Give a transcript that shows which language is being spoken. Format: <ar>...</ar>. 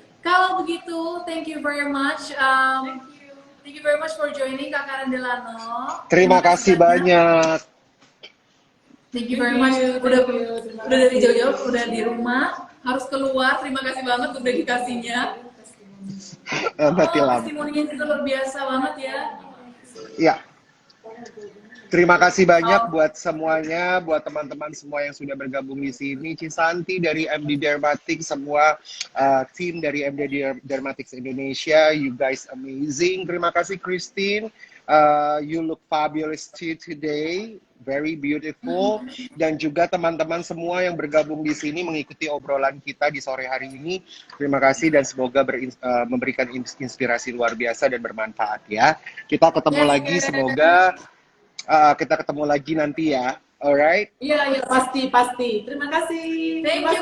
<en>Kalau begitu, thank you very much. Thank you very much for joining Kak Karen Delano.</en> <id>Terima kasih banyak.</id> <en>Thank you very much.</en> <id>Udah dari jauh-jauh, udah di rumah, harus keluar. Terima kasih banget untuk dedikasinya. Mati lampu. Testimoninya itu luar biasa banget ya. Ya. Terima kasih banyak buat semuanya, buat teman-teman semua yang sudah bergabung di sini. Cisanti dari MD Dermatics, semua tim dari MD Dermatics Indonesia,</id> <en>you guys amazing.</en> <id>Terima kasih</id> <en>Christine, you look fabulous today, very beautiful.</en> <id>Dan juga teman-teman semua yang bergabung di sini mengikuti obrolan kita di sore hari ini. Terima kasih dan semoga memberikan inspirasi luar biasa dan bermanfaat ya. Kita ketemu lagi, semoga kita ketemu lagi nanti ya.</id> <en>Alright?</en> <id>Iya, pasti. Terima kasih.</id> <en>Thank you,</en>